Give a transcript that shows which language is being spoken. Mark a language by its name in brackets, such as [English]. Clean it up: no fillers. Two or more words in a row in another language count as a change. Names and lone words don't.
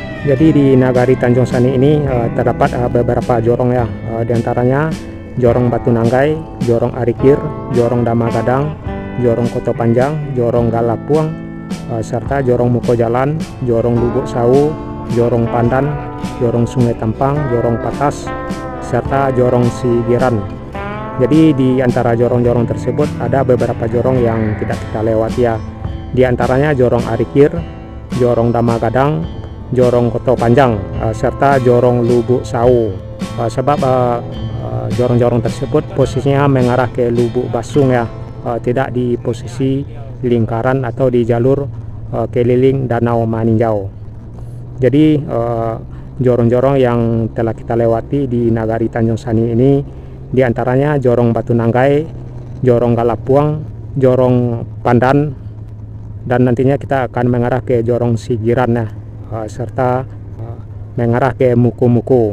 [Indonesian] Jadi di Nagari Tanjung Sani ini terdapat beberapa jorong ya, di antaranya Jorong Batu Nanggai, Jorong Arikir, Jorong Damagadang, Jorong Koto Panjang, Jorong Galapuang, serta Jorong Muko Jalan, Jorong Lubuk Sawu, Jorong Pandan, Jorong Sungai Tampang, Jorong Patas, serta Jorong Sigiran. Jadi di antara jorong-jorong tersebut ada beberapa jorong yang tidak kita lewati ya. Di antaranya Jorong Arikir, Jorong Damagadang, Jorong Koto Panjang, serta Jorong Lubuk Sawu. Sebab jorong-jorong tersebut posisinya mengarah ke Lubuk Basung ya, tidak di posisi lingkaran atau di jalur keliling Danau Maninjau. Jadi jorong-jorong yang telah kita lewati di Nagari Tanjung Sani ini diantaranya Jorong Batu Nanggai, Jorong Galapuang, Jorong Pandan, dan nantinya kita akan mengarah ke Jorong Sigiran ya, serta mengarah ke Muku-Muku.